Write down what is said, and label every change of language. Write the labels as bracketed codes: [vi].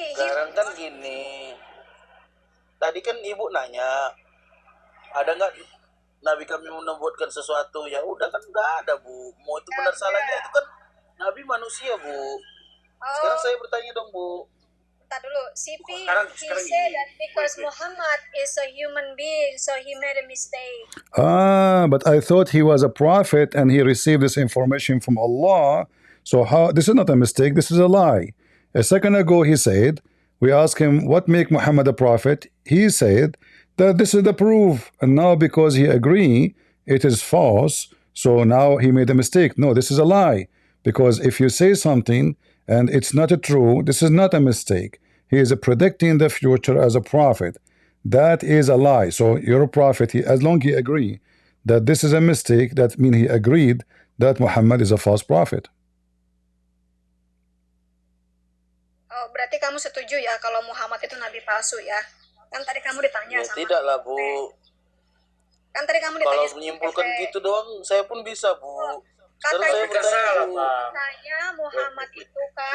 [id] Sekarang kan gini, tadi kan Ibu nanya, ada nggak Nabi kami menubuatkan sesuatu? Ya udah kan nggak ada, Bu. Mau itu benar salahnya itu kan Nabi manusia, Bu. Sekarang saya bertanya dong, Bu. Bentar dulu, [en] CP, he said that because Muhammad is a human being, so he made a mistake. But I thought he was a prophet and he received this information from Allah. So how? This is not a mistake, this is a lie. A second ago he said, we asked him, what make Muhammad a prophet? He said that this is the proof. And now because he agreed, it is false. So now he made a mistake. No, this is a lie. Because if you say something and it's not true, this is not a mistake. He is predicting the future as a prophet. That is a lie. So you're a prophet. As long as he agree that this is a mistake, that means he agreed that Muhammad is a false prophet. [id] Oh, berarti kamu setuju ya kalau Muhammad itu nabi palsu ya? Kan tadi kamu ditanya sama. Tidak lah, Bu. Kan tadi kamu ditanya. Kalau menyimpulkan gitu doang, saya pun bisa, Bu. Sekarang saya bertanya, Bu. Tanya Muhammad itu kan.